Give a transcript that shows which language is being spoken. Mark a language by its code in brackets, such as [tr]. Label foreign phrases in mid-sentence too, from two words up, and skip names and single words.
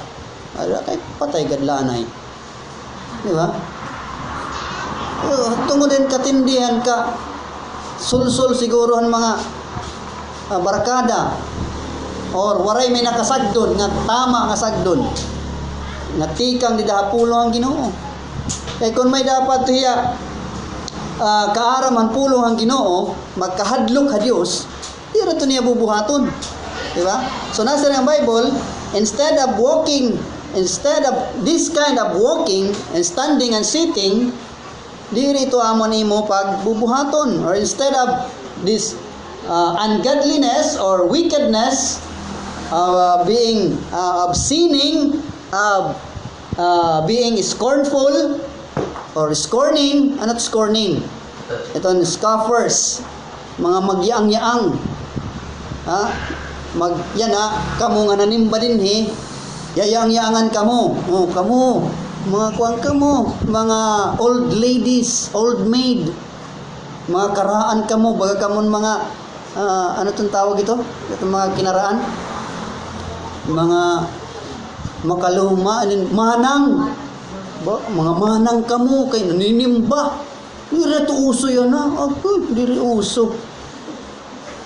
[war] Kay patay gadlanay. Di ba? Tungod din katindihan ka. Sulsul siguro ang mga barkada. Or waray may nakasagdon nga tama nga sagdon. Natikang di dahapulo ang Ginoo. Kaya kung may dapat hiya kaaraman pulong ang Ginoo, magkahadlok ha Dios, di ra to niya bubuhaton. Di ba? So nasa ang Bible, [en] instead of this kind of walking and standing and sitting, [war] di rito amon imo pagbubuhaton. [en] Or instead of this ungodliness or wickedness, being of sinning, being scornful or scorning, anot scorning? [war] Ito scoffers, mga magyang-yaang. Yan kamo nga nanimba din yayang-yaangan kamo. Kamo, mga kuwang kamo, mga [en] old ladies, old maid, [war] mga karaan kamo, baga kamon mga, ano itong tawag ito? Itong mga kinaraan? Mga makaluma, manang, mga manang kamo, kay naninimba. Diri ito uso yan Diri uso.